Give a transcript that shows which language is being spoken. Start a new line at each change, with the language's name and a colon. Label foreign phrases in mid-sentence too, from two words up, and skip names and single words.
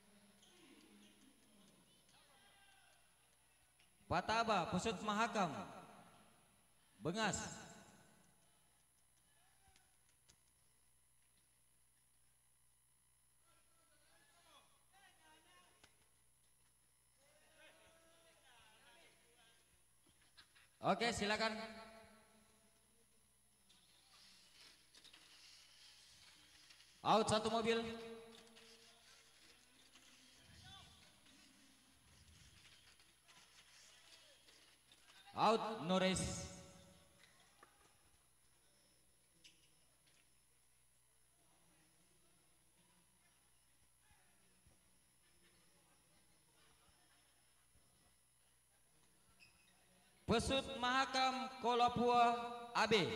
Indonesian: Patabah Pesut Mahakam Bengas. Oke, silakan. Out satu mobil.
English: Out, no race.
Indonesian: Pesut Mahakam Kolapua AB.